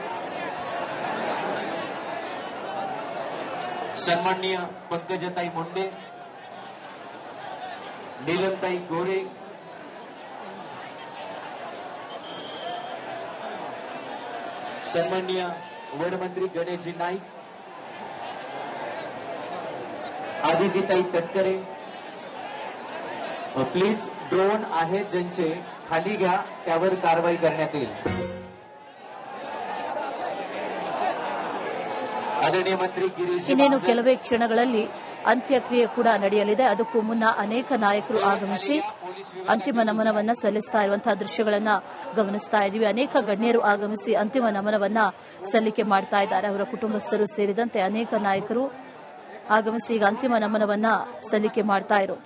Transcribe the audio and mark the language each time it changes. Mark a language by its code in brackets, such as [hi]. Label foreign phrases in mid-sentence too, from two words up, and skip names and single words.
[mr] सन्माननीय पंकजताई मुंडे, नीलमताई गोरे, सन्माननीय वनमंत्री गणेशजी नाईक, आदित्यताई तटकरे. प्लीज, ड्रोन आहेत ज्यांचे खाली घ्या, त्यावर कारवाई करण्यात येईल. आदरणीय मंत्री गिरीश. [kn] ಇನ್ನೇನು ಕೆಲವೇ ಕ್ಷಣಗಳಲ್ಲಿ ಅಂತ್ಯಕ್ರಿಯೆ ಕೂಡ ನಡೆಯಲಿದೆ. ಅದಕ್ಕೂ ಮುನ್ನ ಅನೇಕ ನಾಯಕರು ಆಗಮಿಸಿ ಅಂತಿಮ ನಮನವನ್ನ ಸಲ್ಲಿಸ್ತಾ ಇರುವಂತಹ ದೃಶ್ಯಗಳನ್ನ ಗಮನಿಸ್ತಾ ಇದ್ದೀವಿ. ಅನೇಕ ಗಣ್ಯರು ಆಗಮಿಸಿ ಅಂತಿಮ ನಮನವನ್ನ ಸಲ್ಲಿಕೆ ಮಾಡ್ತಾ ಇದ್ದಾರೆ. ಅವರ ಕುಟುಂಬಸ್ಥರು ಸೇರಿದಂತೆ ಅನೇಕ ನಾಯಕರು ಆಗಮಿಸಿ ಈಗ ಅಂತಿಮ ನಮನವನ್ನ ಸಲ್ಲಿಕೆ ಮಾಡ್ತಾ ಇರೋದು.